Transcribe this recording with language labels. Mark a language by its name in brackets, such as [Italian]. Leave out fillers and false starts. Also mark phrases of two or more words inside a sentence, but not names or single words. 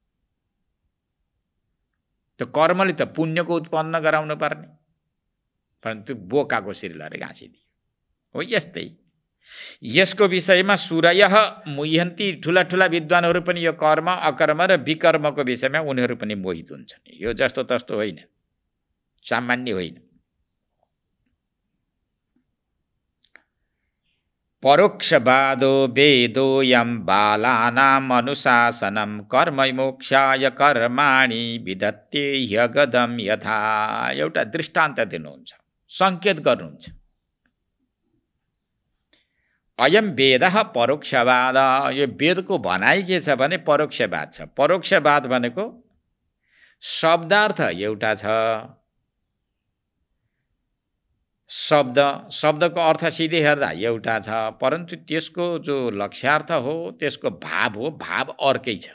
[Nepali] त्यो कर्मले त पुण्यको उत्पन्न गराउनु पर्ने, परन्तु बोकाको शिर लरे गाँसिदियो। हो यस्तै यसको विषयमा [Sanskrit] सूरयः मुह्यन्ति, [Nepali] ठुला ठुला विद्वानहरू पनि यो कर्म अकर्म र विकर्मको विषयमा उनीहरू पनि मोहित हुन्छन्। यो जस्तो तस्तो होइन, सामान्य होइन। [Sanskrit] परोक्षवादो वेदो यम बालानाम अनुशासनम कर्म मोक्षाय कर्माणि विधत्ते ह्यगदम यथा। [Nepali] एउटा दृष्टान्त दिनुहुन्छ, संकेत गर्नुहुन्छ। [Sanskrit] अयम वेदः परोक्षवाद, [Nepali] यो वेदको भनाइ के छ भने परोक्षवाद छ। परोक्षवाद भनेको शब्दार्थ एउटा छ, शब्दको अर्थ सिधै हेर्दा एउटा छ, परन्तु त्यसको जो लक्ष्यार्थ हो, त्यसको भाव हो, भाव अर्कै छ।